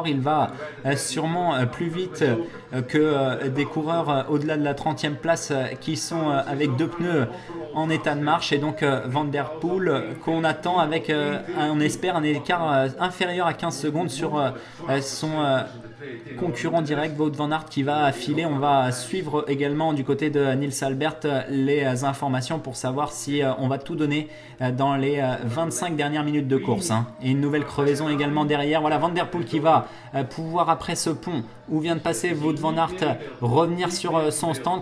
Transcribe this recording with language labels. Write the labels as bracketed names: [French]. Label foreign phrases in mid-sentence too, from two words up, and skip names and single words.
[French] Il va sûrement plus vite que des coureurs au-delà de la 30e place qui sont avec 2 pneus en état de marche et donc Van Der Poel qu'on attend avec on espère un écart inférieur à 15 secondes sur son concurrent direct Wout van Aert qui va filer. On va suivre également du côté de Nils Albert les informations pour savoir si on va tout donner dans les 25 dernières minutes de course. Et une nouvelle crevaison également derrière. Voilà Van Der Poel qui va pouvoir après ce pont où vient de passer Wout van Aert revenir sur son stand.